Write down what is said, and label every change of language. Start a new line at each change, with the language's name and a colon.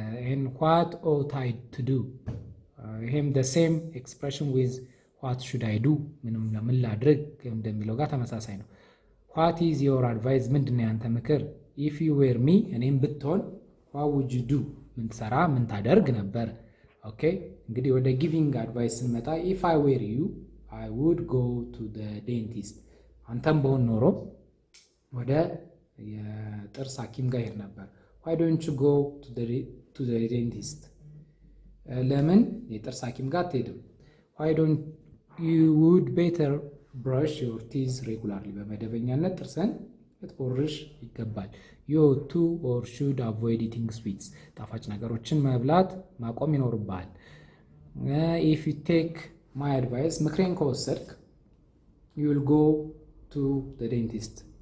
English: And what ought I to do? Him the same expression with what should I do?
Amharic: ምን ላድርግ እንደሚለው ጋር ተመሳሳይ ነው።
English: What is your advice?
Amharic: ምንድነው ያንተ ምክር?
English: If you were me,
Amharic: እኔም ብትሆን
English: what would you do?
Amharic: ምን ትሰራ ምን ታደርግ ነበር? ኦኬ እንግዲህ ወደ ጊቪንግ አድቫይስ ስንመጣ
English: if I were you, I would go to the dentist.
Amharic: አንተም በሆን ኖሮ ወደ የጥርስ ሐኪም ጋር ሄድ ነበር።
English: Why don't you go to the dentist?
Amharic: ለምን የጥርስ ሐኪም ጋር አትሄድም?
English: Why don't you would better brush your teeth regularly?
Amharic: በመደበኛነት ጥርስን ልትቦርሽ ይገባል።
English: You too or should avoid eating sweets.
Amharic: ጣፋጭ ነገሮችን መብላት ማቆም ይኖርብሃል።
English: If you take my advice,
Amharic: ምክሬን ከወሰድክ
English: you will go to the dentist.